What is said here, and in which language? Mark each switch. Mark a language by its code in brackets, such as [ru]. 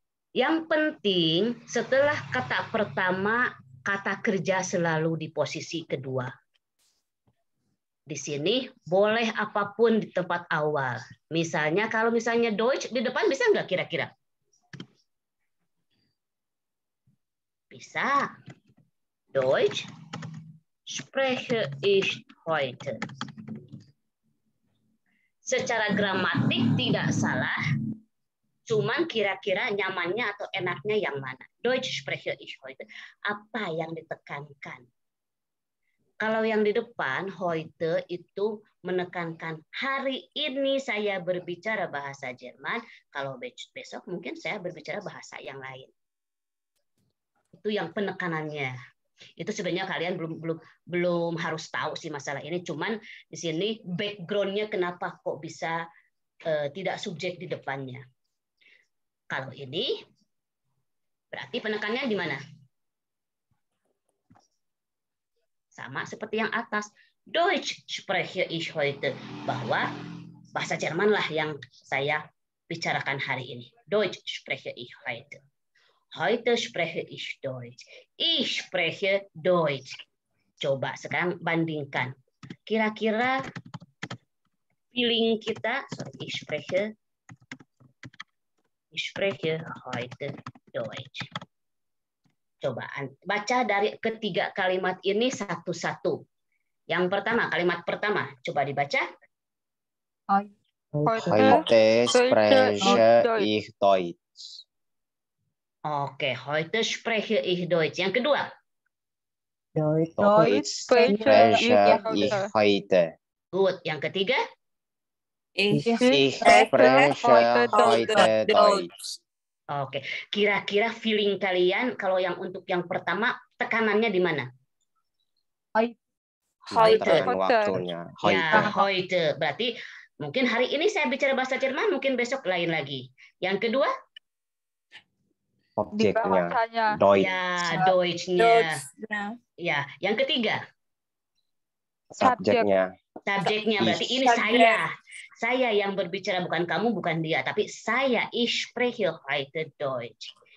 [id] Yang penting setelah kata pertama, kata kerja selalu di posisi kedua. Di sini boleh apapun di tempat awal. Misalnya kalau misalnya Deutsch di depan bisa nggak kira-kira? Bisa. [de] Deutsch spreche ich heute. [id] Secara gramatik tidak salah. Cuman kira-kira nyamannya atau enaknya yang mana? [de] Deutsch spreche ich heute. [id] Apa yang ditekankan? Kalau yang di depan, heute itu menekankan hari ini saya berbicara bahasa Jerman. Kalau besok mungkin saya berbicara bahasa yang lain. Itu yang penekanannya. Itu sebenarnya kalian belum harus tahu sih masalah ini. Cuman di sini background-nya kenapa kok bisa tidak subjek di depannya. Kalau ini berarti penekannya di mana? Sama seperti yang atas. [de] Deutsch spreche ich heute. [id] Bahwa bahasa Jerman lah yang saya bicarakan hari ini. [de] Deutsch spreche ich heute. Heute spreche ich Deutsch. Ich spreche Deutsch. [id] Coba sekarang bandingkan. Kira-kira feeling kita, [de] ich spreche heute Deutsch. [id] Coba baca dari ketiga kalimat ini satu-satu. Yang pertama, kalimat pertama, coba dibaca. [de] Heute spreche ich Deutsch. Oke, heute spreche ich Deutsch. [id] Yang kedua. [de] Deutsch spreche ich heute. [id] Good. Yang ketiga. [de] Ich spreche heute Deutsch. [id] Oke, kira-kira feeling kalian kalau yang untuk yang pertama tekanannya di mana? Heute. Waktunya. Ya, heute. Berarti mungkin hari ini saya bicara bahasa Jerman, mungkin besok lain lagi. Yang kedua? Objeknya. Deutsch. Ya, Deutsch-nya. Ya, yang ketiga? Subjeknya. Subjeknya berarti ini saya. Saya yang berbicara, bukan kamu, bukan dia, tapi saya. [de] Ich spreche heute Deutsch.